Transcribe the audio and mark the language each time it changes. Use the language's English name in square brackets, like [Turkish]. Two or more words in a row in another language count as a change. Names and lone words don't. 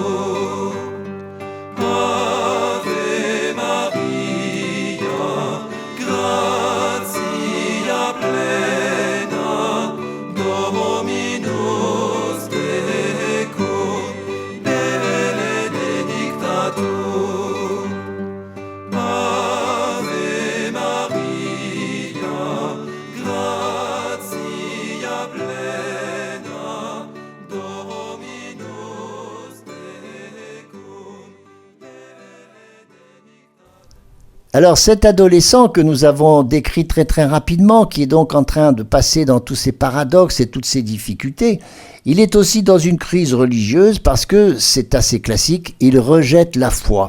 [Latin] Ave Maria, gratia plena, Dominus tecum, benedicta tu. Ave Maria, gratia plena, Dominus tecum, [French] Alors cet adolescent que nous avons décrit très très rapidement, qui est donc en train de passer dans tous ces paradoxes et toutes ces difficultés, il est aussi dans une crise religieuse parce que c'est assez classique, il rejette la foi.